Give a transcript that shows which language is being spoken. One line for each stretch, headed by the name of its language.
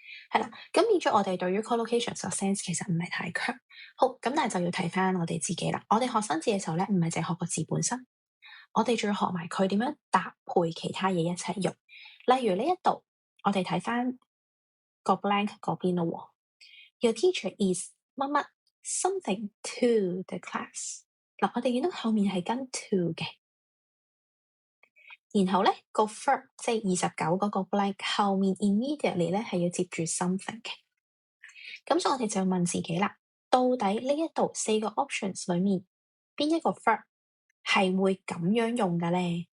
Cantonese: 係啦，咁變咗我哋對於 collocations 嘅 sense 其實唔係太強。好，咁但係就要睇翻我哋自己啦。我哋學生字嘅時候咧，唔係淨係學個字本身，我哋仲要學埋佢點樣搭配其他嘢一齊用。例如呢一度，我哋睇翻個 blank 嗰邊咯。
English: Your teacher is 乜乜 something to the class。
Cantonese: 嗱，我哋見到後面係跟 to 嘅。然後咧個 verb 即係29嗰個 blank 後面 immediately 咧係要接住 something 嘅，咁所以我哋就要問自己啦，到底呢一度4個 options 裏面邊一個 verb 係會咁樣用嘅咧？